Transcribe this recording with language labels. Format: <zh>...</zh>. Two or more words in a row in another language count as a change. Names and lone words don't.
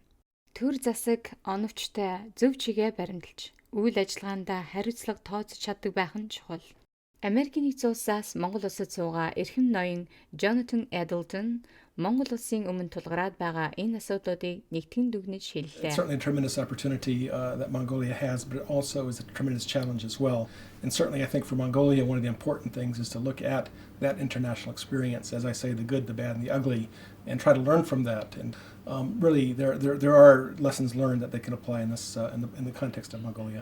<mn>Төр засаг оновчтой зөв чигээ баримталж үйл ажиллагаандаа хариуцлага тооцож чаддаг байх нь чухал. Америкийн нэгдсэн улсаас Монгол улсад суугаа эрхэм ноён Jonathan Edelton Монгол улсын өмнө тулгараад байгаа энэ асуудлуудыг нэгтгэн дүгнэж хэллээ.</mn> <en>It's certainly a tremendous opportunity that Mongolia has, but it also is a tremendous challenge as well. And certainly I think for Mongolia, one of the important things is to look at that international experience, as I say, the good, the bad, and the ugly, and try to learn from that. And really, there are lessons learned that they can apply in this in the context of Mongolia.</en>